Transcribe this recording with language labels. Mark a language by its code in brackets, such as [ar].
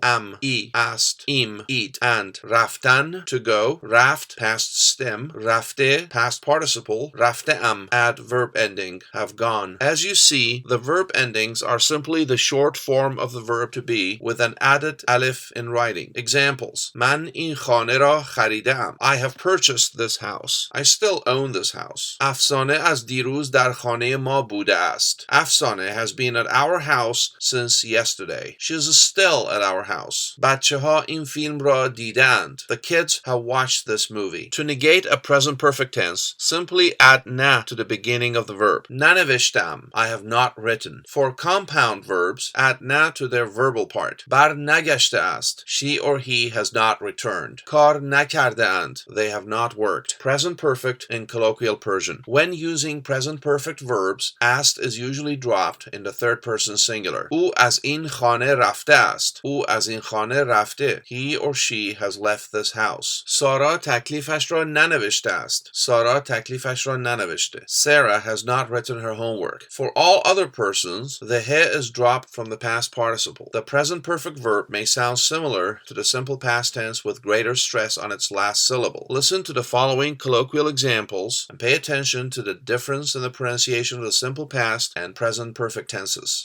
[en] Am, I, asked, im, eat, and raftan, to go, raft, past stem, rafte, past participle, rafte am, add verb ending, have gone. As you see, the verb endings are simply the short form of the verb to be with an added alif in writing. Examples, [fa] Man in khane ra kharidam. [en] I have purchased this house. I still own this house. [fa] افسانه از دیروز در خانه ما بوده است. [en] Afsane has been at our house since yesterday. She is still at our house. [fa] بچه ها این فیلم را دیدند. [en] The kids have watched this movie. To negate a present perfect tense, simply add na to the beginning of the verb. ننوشتم. I have not written. For compound verbs, add na to their verbal part. [fa] بر نگشته است. [en] She or he has not returned. [fa] کار نکرده اند. [en] They have not worked. Present perfect in colloquial Persian. When using present perfect verbs, ast is usually dropped in the third person singular. [fa] او از این خانه رفته است. او از این خانه رفته. [en] He or she has left this house. [fa] سارا تکلیفش را ننوشته است. سارا تکلیفش را ننوشته. [en] Sarah has not written her homework. For all other persons, the he is dropped from the past participle. The present perfect verb may sound similar to the simple past tense with greater stress on its last syllable. Listen to the following colloquial examples and pay attention to the difference in the pronunciation of the simple past and present perfect tenses.